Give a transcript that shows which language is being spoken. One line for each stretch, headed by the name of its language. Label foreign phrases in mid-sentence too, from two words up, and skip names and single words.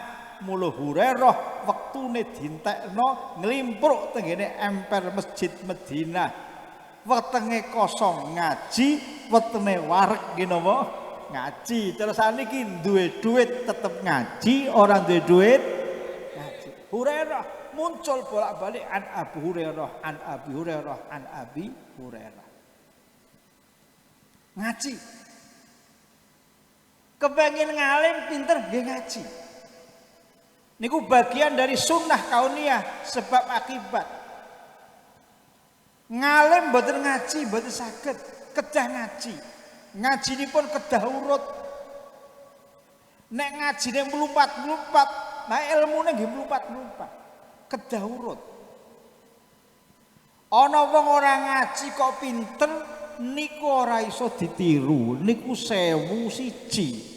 Javanese: Mula Hurairah wektune dintekno nglimpruk tenggene emper Masjid Madinah. Wetenge kosong ngaji, wetenge wareg nggih napa? Ngaji. Terus saniki duwe duit tetep ngaji, ora duwe duit ngaji. Hurairah muncul bolak-balik
Arabic: عن أبو هريرة, عن أبي هريرة, عن أبي هريرة.
Javanese: Ngaji. Kepengin ngalim pinter nggih ngaji.
Indonesian: Niku bagian dari sunnah kauniyah sebab akibat.
Javanese: Ngalim mboten ngaji mboten saged, kedah ngaji. Ngajinipun kedah urut. Nek ngajine mlumpat-mlumpat, nah ilmune nggih mlumpat-mlumpat. Kedah urut. Ana wong ora ngaji kok pinter niku ora iso ditiru, niku 1001.